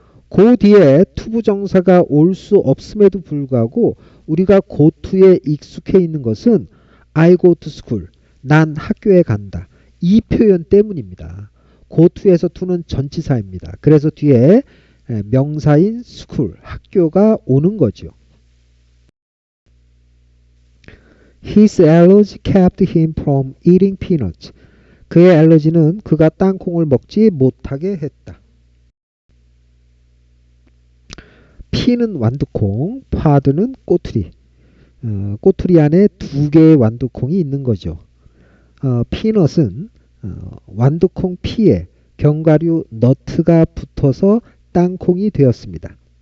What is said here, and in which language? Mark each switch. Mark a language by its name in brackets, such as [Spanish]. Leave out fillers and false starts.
[Korean] 그 뒤에 투부정사가 올 수 없음에도 불구하고 우리가 고투에 익숙해 있는 것은 [English] I go to school, [Korean] 난 학교에 간다. 이 표현 때문입니다. 고투에서 to는 전치사입니다. 그래서 뒤에 명사인 school, 학교가 오는 거죠. [English] His allergy kept him from eating peanuts. [Korean] 그의 알러지는 그가 땅콩을 먹지 못하게 했다. 피는 완두콩, 파드는 꼬투리. 꼬투리 안에 두 개의 완두콩이 있는 거죠. 피넛은 완두콩 피에 견과류 너트가 붙어서 땅콩이 되었습니다.